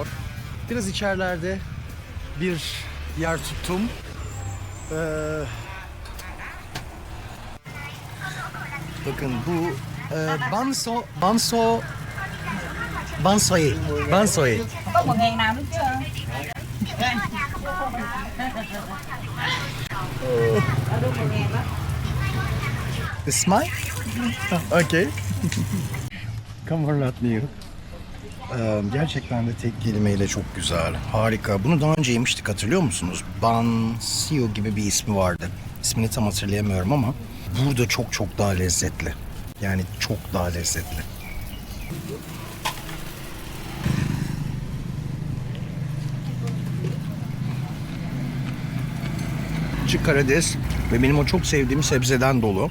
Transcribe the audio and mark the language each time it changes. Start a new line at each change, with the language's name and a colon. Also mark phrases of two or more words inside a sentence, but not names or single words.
Turkish: Biraz içerilerde bir yer tuttum. Bakın bu Bansoi.
Vietnamese: Có một ngàn nào nữa chưa? Ở đâu 1.000 đó.
English: Smile? Okay. Come on, not new.
Turkish: Gerçekten de tek kelimeyle çok güzel. Harika. Bunu daha önce yemiştik, hatırlıyor musunuz? Ban Sio gibi bir ismi vardı. İsmini tam hatırlayamıyorum ama burada çok çok daha lezzetli. Yani çok daha lezzetli. Çık karides ve benim o çok sevdiğim sebzeden dolu.